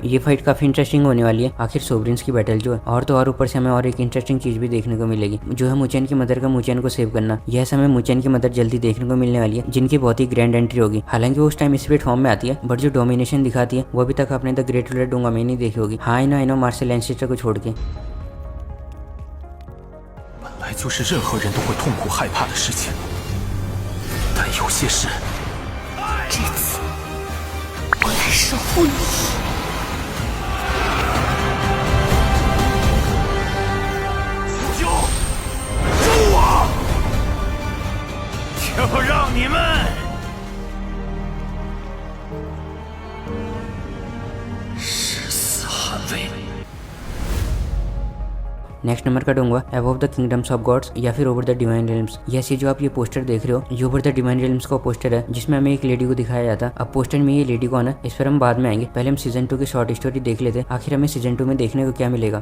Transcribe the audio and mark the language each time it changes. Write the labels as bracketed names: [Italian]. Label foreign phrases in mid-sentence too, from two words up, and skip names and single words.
[Hindi] ये फाइट काफी इंटरेस्टिंग होने वाली है, आखिर सोवरेन्स की बैटल जो है। और तो और ऊपर से हमें और एक इंटरेस्टिंग चीज भी देखने को मिलेगी, जो है मूचेन की मदर का मूचेन को सेव करना। यह समय मूचेन की मदर जल्दी देखने को मिलने वाली है, जिनकी बहुत ही [English] grand entry [Hindi] होगी। हालांकि वो उस [English] time spirit form [Hindi] में आती है, बट जो डोमिनेशन दिखाती है वो अभी तक आपने द ग्रेट रूलर डोंगा में नहीं देखी होगी। हाँ, [English] I know [Hindi] मार्शल लैंसेस्टर को छोड़ के। [Chinese] 本来就是任何人都会痛苦害怕的事情， 有些事，这次我来守护你。救我！就让你们誓死捍卫。 [English] next number [Hindi] का दूंगा अबव द किंगडम्स ऑफ गॉड्स या फिर ओवर द डिवाइन रिल्म्स। यस, ये जो आप ये पोस्टर देख रहे हो ये ओवर द डिवाइन रिल्म्स का पोस्टर है जिसमें हमें एक लेडी को दिखाया जाता। अब पोस्टर में ये लेडी कौन है इस पर हम बाद में आएंगे, पहले हम सीजन 2 की [English] short story [Hindi] देख लेते हैं आखिर हमें सीजन 2 में देखने को क्या मिलेगा।